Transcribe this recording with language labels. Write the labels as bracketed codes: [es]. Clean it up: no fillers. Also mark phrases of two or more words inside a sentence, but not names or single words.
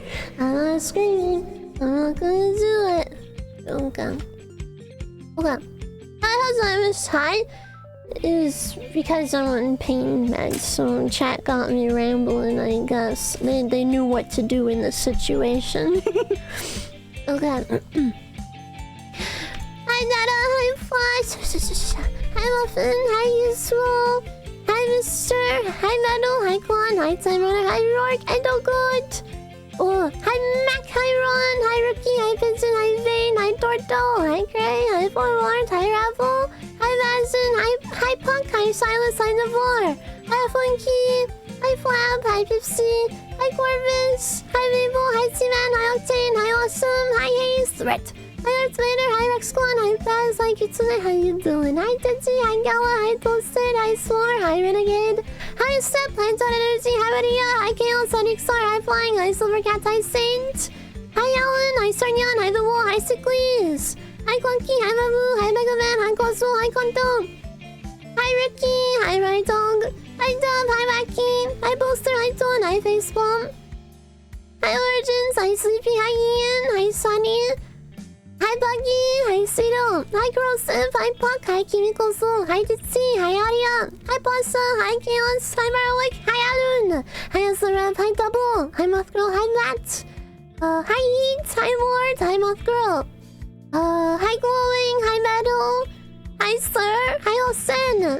[en] I'm not screaming. I'm not gonna do it. Okay. Okay. Alzheimer's high is because I'm on pain meds, so chat got me rambling, I guess. They knew what to do in this situation. Okay. Hi Dada, hi Flash, hi Muffin, hi Useful, hi Mister, hi Metal, hi Quan, hi Time Runner, hi Rourke, I don't good. Oh, hi Mac, hi Ron, hi Rookie, hi Vincent, hi Vane, hi Torto, hi Gray, hi Forward, hi Raffle, hi Madison, hi Punk, hi Silas, hi Navor, hi Funky, hi Flab, hi Pipsy, hi Corvus, hi Mabel, hi Seaman, hi Octane, hi Awesome, hi Haze, Threat, hi Earth Vader, hi Rexquan, hi Baz, hi Kitsune, how you doing? Hi Tetsu, hi Gala, hi Toasted, hi Swore, hi Renegade, hi Step, hi Todd Energy, hi Maria, hi Chaos, hi Nixar, hi Flying, hi Silvercat, hi Saint, hi Alan, hi Sarnyan, hi The Wall, hi Sickleys, hi Clunky, hi Babu, hi Mega Man, hi Kosu, hi Konto, hi Ricky, hi Ride Dog, hi Dub, hi Wacky, hi Bolster, hi Ton, hi Facepalm, hi Origins, hi Sleepy, hi Ian, hi Sunny, hi Buggy, hi Cito, hi Corrosive, hi Puck, hi Chemical Soul, hi Ditzy, hi Aria, hi Blassa, hi Chaos, hi Marwick, hi Alun, hi Azarab, hi Double, hi Mothgirl, hi Matt, hi Eats, hi Ward, hi Mothgirl, hi Glowing, hi Metal, hi Sir, hi Olsen,